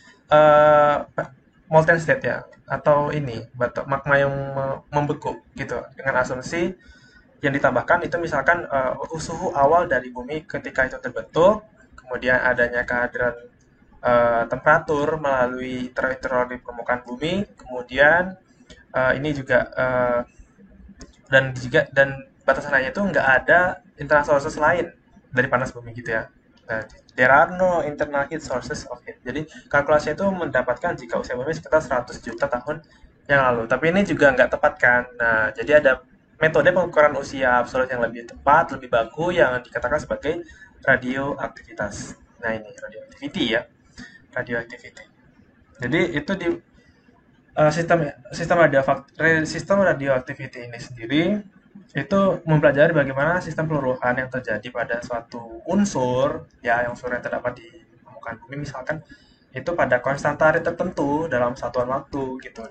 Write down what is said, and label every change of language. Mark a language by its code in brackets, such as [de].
[id] eh, molten state ya atau ini batu magma yang membeku gitu dengan asumsi yang ditambahkan itu misalkan suhu awal dari bumi ketika itu terbentuk, kemudian adanya kehadiran temperatur melalui teror di permukaan bumi, kemudian ini juga dan batasan lainnya itu nggak ada internal sources lain dari panas bumi gitu ya. [en] Nah, there are no internal heat sources of it. [id] Jadi kalkulasinya itu mendapatkan jika usia bumi sekitar 100 juta tahun yang lalu. Tapi ini juga nggak tepat kan. Nah, jadi ada metode pengukuran usia absolut yang lebih tepat, lebih baku yang dikatakan sebagai radioaktivitas. Nah, ini radioactivity ya, radioactivity. Jadi itu di sistem sistem radioactivity ini sendiri itu mempelajari bagaimana sistem peluruhan yang terjadi pada suatu unsur ya yang unsur yang terdapat di permukaan bumi misalkan itu pada konstan tarik tertentu dalam satuan waktu gitu.